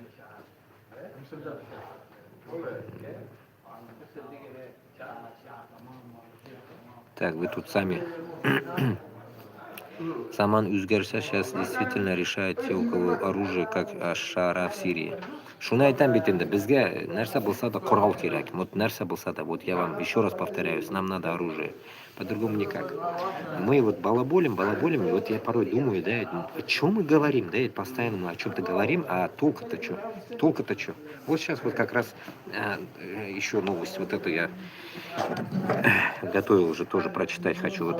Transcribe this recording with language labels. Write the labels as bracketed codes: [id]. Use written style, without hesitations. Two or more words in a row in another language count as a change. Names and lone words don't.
[ru] Так, вы тут сами. [tt] Заман үзгәрсә, [ru] сейчас действительно решает те, у кого оружие, как Ашара в Сирии. [tt] Шуны айтам бит инде, безгә нәрсә булса да корал кирәк. Вот нәрсә булса да, [ru] вот я вам еще раз повторяюсь, нам надо оружие. По-другому никак. Мы вот балаболим, и вот я порой думаю, да, о чем мы говорим, да, постоянно мы о чем-то говорим, а толку-то что? Толку-то что? Вот сейчас вот как раз еще новость, вот эту я готовил уже тоже прочитать, хочу вот.